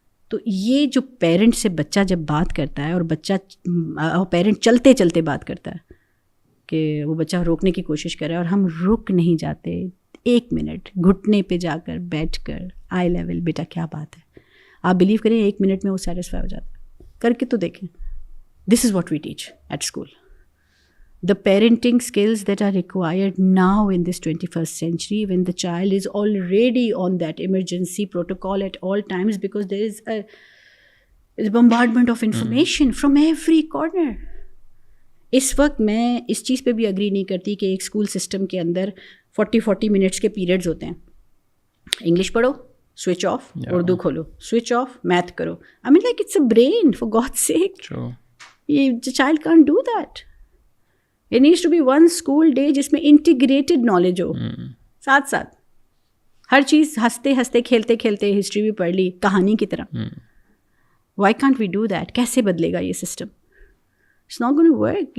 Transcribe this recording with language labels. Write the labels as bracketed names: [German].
[Urdu] تو یہ جو پیرنٹ سے بچہ جب بات کرتا ہے اور پیرنٹ چلتے چلتے بات کرتا ہے کہ وہ بچہ روکنے کی کوشش کر رہا ہے اور ہم رک نہیں جاتے, 1 منٹ گھٹنے پہ جا کر بیٹھ کر آئی لیول, بیٹا کیا بات ہے, آپ بلیو کریں 1 منٹ میں وہ سیٹسفائی ہو جاتا ہے. کر کے تو دیکھیں. [English] This is what we teach at school. The parenting skills that are required now in this 21st century, when the child is already on that emergency protocol at all times, because there is a bombardment of information from every corner. [Urdu] اس وقت میں اس چیز پہ بھی agree نہیں کرتی کہ ایک school system کے اندر 40 منٹس کے پیریڈز ہوتے ہیں. انگلش پڑھو, سوئچ آف, اردو کھولو, سوئچ آف, میتھ کرو. [English] I mean, like, it's a brain, for God's sake. True. The child can't do that. It needs to be one school day [Urdu] جس میں integrated knowledge ہو, ساتھ ساتھ ہر چیز, ہنستے ہنستے کھیلتے کھیلتے ہسٹری بھی پڑھ لی کہانی کی طرح. [English] Why can't we do that? [Urdu] کیسے بدلے گا یہ system? [English] It's not going to work.